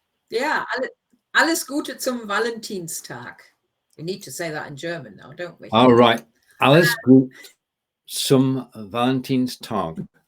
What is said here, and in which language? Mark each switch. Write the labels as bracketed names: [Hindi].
[German] Ja, alles Gute zum Valentinstag. [English] We need to say that in German now, don't we? All right. [German] Alles gut zum Valentinstag.